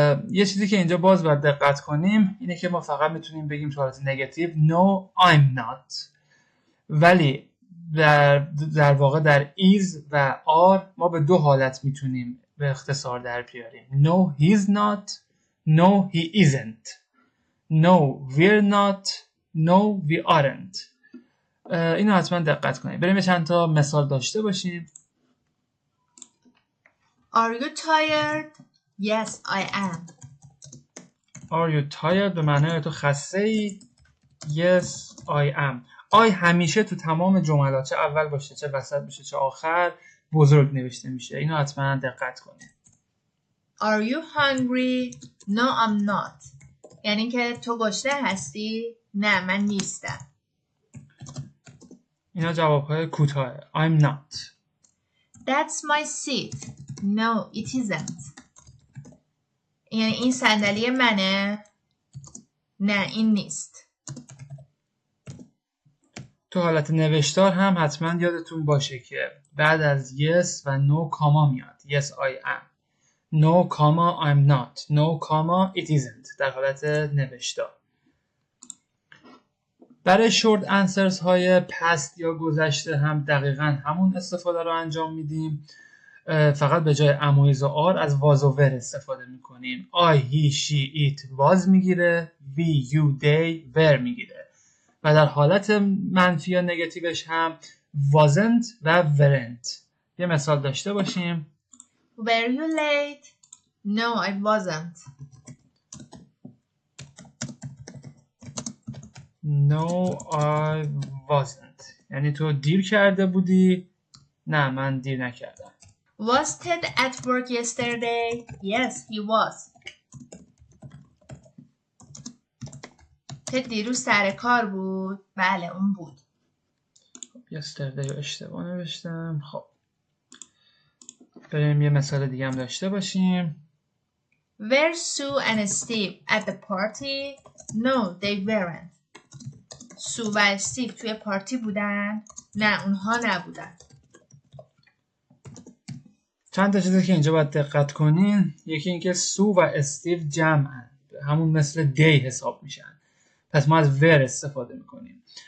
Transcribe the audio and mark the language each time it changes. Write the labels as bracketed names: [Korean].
[Persian] یه چیزی که اینجا باز باید دقت کنیم اینه که ما فقط میتونیم بگیم تو حالت نگاتیو [English] no I'm not، [Persian] ولی در واقع در is و are ما به دو حالت میتونیم به اختصار در بیاریم. [English] no he's not، no he isn't، no we're not، no we aren't. [Persian] اینو حتما دقت کنید. بریم چند تا مثال داشته باشیم. [English] Are you tired? Yes I am. Are you tired [Persian] به معنای تو خسته ای؟ [English] Yes I am. [Persian] I همیشه تو تمام جملات چه اول باشه چه وسط باشه چه آخر بزرگ نوشته میشه. اینو حتما دقت کنید. [English] Are you hungry? No I'm not. [Persian] یعنی که تو گشنه هستی؟ نه من نیستم. اینا جوابهای کوتاه. [English] I'm not. That's my seat. No it isn't. [Persian] یعنی این صندلی منه؟ نه این نیست. تو حالت نوشتار هم حتما یادتون باشه که بعد از yes و no کاما میاد. [English] Yes I am. No comma I'm not. No comma it isn't [Persian] در حالت نوشتار. برای short answers های past یا گذشته هم دقیقاً همون استفاده رو انجام میدیم. فقط به جای am و is و are از was و were استفاده میکنیم. [English] I, he, she, it was [Persian] میگیره. [English] we, you, they, were [Persian] میگیره. و در حالت منفی یا نگاتیوش هم wasn't و weren't. یه مثال داشته باشیم. [English] Were you late? No, I wasn't. No, I wasn't. [Persian] یعنی تو دیر کرده بودی؟ نه، من دیر نکردم. [English] Was Ted at work yesterday? Yes, he was. [Persian] تد دیروز سر کار بود؟ بله، اون بود. yesterday رو اشتباه نوشتم. خب بریم یه مثال دیگه هم داشته باشیم. [English] Were Sue and Steve at the party? No, they weren't. [Persian] سو و استیو توی پارتی بودن؟ نه، اونها نبودن. چند تا چیزی که اینجا باید دقت کنین. یکی اینکه سو و استیو جمعن، همون مثل دی حساب میشن، پس ما از ور استفاده میکنیم.